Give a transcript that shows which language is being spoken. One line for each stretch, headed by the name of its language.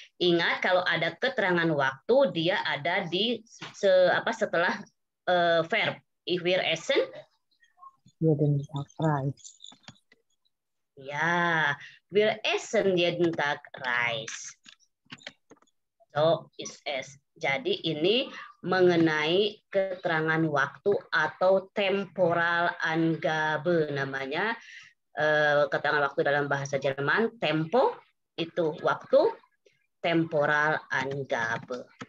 Indonesian: Ingat kalau ada keterangan waktu dia ada di setelah verb.
German: Wir essen. Jeden Tag Reis. Ya, wir essen jeden Tag Reis. So is es.
Indonesian: Jadi ini mengenai keterangan waktu atau temporal Angabe namanya. Keterangan waktu dalam bahasa Jerman, tempo itu waktu, temporal Angabe.